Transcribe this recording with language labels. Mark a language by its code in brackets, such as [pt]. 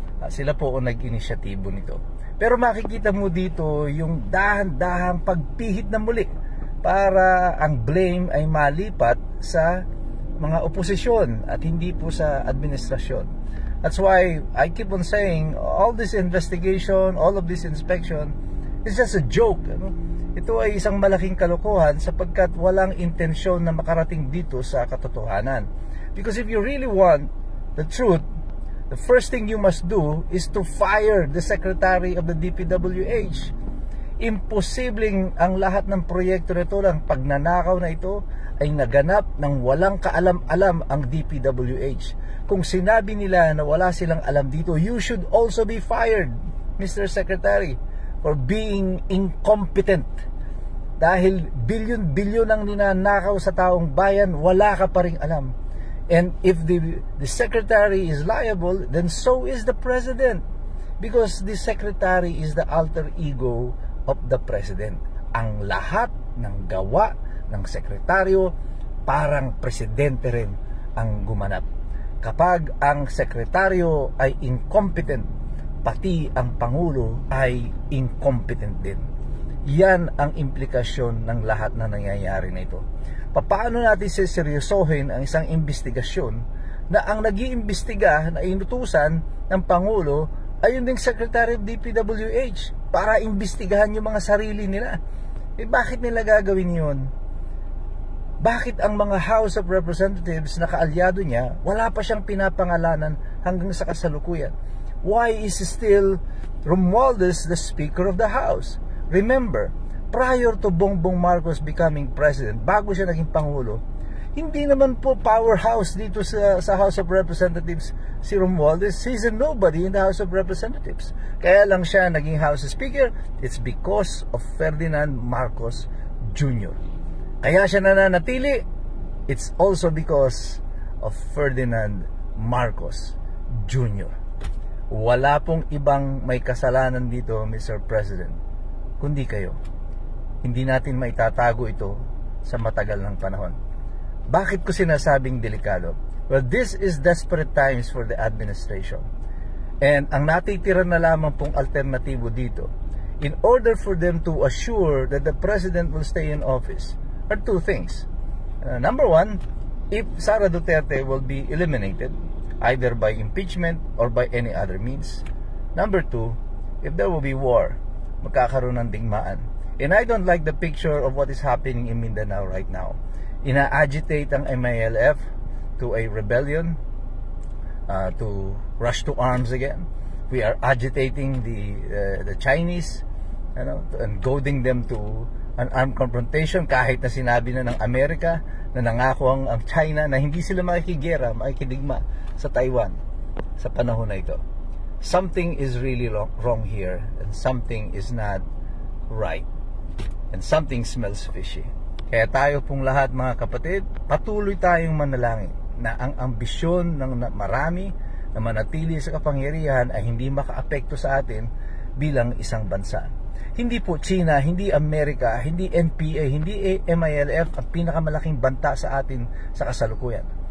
[tl] Sila po ang nag-inisyatibo nito. Pero makikita mo dito yung dahan-dahang pagpihit na muli para ang blame ay malipat sa mga oposisyon at hindi po sa administrasyon. [en] That's why I keep on saying all this investigation, all of this inspection, it's just a joke. [tl] Ito ay isang malaking kalokohan sapagkat walang intensyon na makarating dito sa katotohanan. [en] Because if you really want the truth, the first thing you must do is to fire the Secretary of the DPWH. [tl] Imposibleng ang lahat ng proyekto nito, ng pagnanakaw na ito, ay naganap ng walang kaalam-alam ang DPWH. Kung sinabi nila na wala silang alam dito, [en] you should also be fired, Mr. Secretary, for being incompetent. [tl] Dahil bilyon-bilyon ang ninanakaw sa taong bayan, wala ka pa ring alam. [en] And if the secretary is liable, then so is the president. Because the secretary is the alter ego of the president. [tl] Ang lahat ng gawa ng sekretaryo, parang presidente rin ang gumanap. Kapag ang sekretaryo ay incompetent, pati ang Pangulo ay incompetent din. Yan ang implikasyon ng lahat na nangyayari na ito. Paano natin seryosohin ang isang investigasyon na ang nag-iimbestiga na inutusan ng Pangulo ay yung ding Secretary of DPWH para imbestigahan yung mga sarili nila? Bakit nila gagawin yun? Bakit ang mga House of Representatives na kaalyado niya, wala pa siyang pinapangalanan hanggang sa kasalukuyan? [en] Why is still Romualdez the Speaker of the House? Remember, prior to Bongbong Marcos becoming President, [tl] bago siya naging Pangulo, hindi naman po powerhouse dito sa House of Representatives si Romualdez. [en] He's a nobody in the House of Representatives. [tl] Kaya lang siya naging House Speaker, [en] it's because of Ferdinand Marcos Jr. [tl] Kaya siya nananatili, [en] it's also because of Ferdinand Marcos Jr. [tl] Wala pong ibang may kasalanan dito, Mr. President, kundi kayo. Hindi natin maitatago ito sa matagal ng panahon. Bakit ko sinasabing delikado? [en] Well, this is desperate times for the administration. And [tl] ang natitira na lamang pong alternatibo dito, [en] in order for them to assure that the President will stay in office, are two things. Number one, if Sara Duterte will be eliminated, either by impeachment or by any other means. Number two, if there will be war, [tl] magkakaroon ng digmaan. [en] And I don't like the picture of what is happening in Mindanao right now. [tl] Ina-agitate ang [en] MILF to a rebellion, to rush to arms again. We are agitating the Chinese, and goading them to an armed confrontation, [tl] kahit na sinabi na ng Amerika na nangako ang China na hindi sila makikigera, makikidigma sa Taiwan sa panahon na ito. [en] Something is really wrong here, and something is not right, and something smells fishy. [tl] Kaya tayo pong lahat, mga kapatid, patuloy tayong manalangin na ang ambisyon ng marami na manatili sa kapangyarihan ay hindi makaapekto sa atin bilang isang bansa. Hindi po China, hindi Amerika, hindi NPA, hindi MILF ang pinakamalaking banta sa atin sa kasalukuyan.